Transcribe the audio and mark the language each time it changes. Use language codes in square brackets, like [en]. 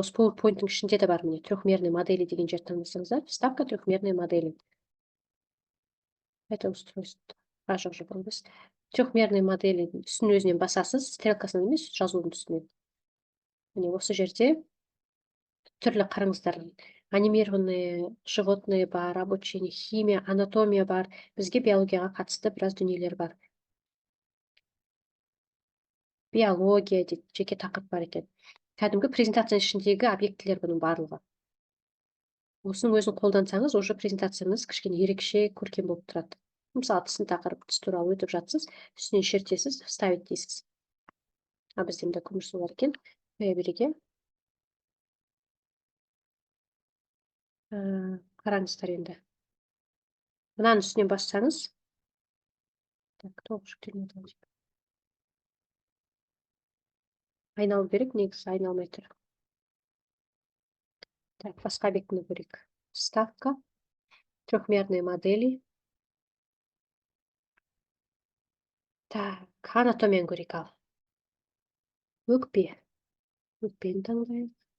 [kk] Осы PowerPoint-тың ішінде де бар, міне [ru] трехмерный модели [kk] деген жерді таңдасаңыздар, [ru] вставка трехмерной модели. Это устройство. [kk] Жоқ, емес. [ru] Трехмерный модели [kk] үстін өзінен басасыз, стрелкасынан емес, жазудың үстінен. Міне осы жерде түрлі қараңыздар. [ru] Анимированные животные бар, обучение, химия, анатомия бар. [kk] Бізге биологияға қатысты біраз дүниелер бар. Биология дейді, жеке тақырып бар екен. Кәдімгі презентацияның ішіндегі объектілер бұның барлығы. Осының өзін қолдансаңыз, уже презентацияңыз кішкене ерекше, көркем болып тұрады. Мысалы, сын тақырып, түс туралы өтіп жатсыз, үстінен шертесіз, вставить дейсіз. Бізде көмірсулар екен. Қоя береге. Қараңыздар енді. Мынаның үстінен бассаңыз. Так, толық жүктелмеді. Айналу керек, негізі айналмай тұр. Так, басқа объектіні көрейік. [ru] Вставка, трехмерные модели. [kk] Так, анатомияны көрейік ал. Өкпе. Өкпені таңдайық.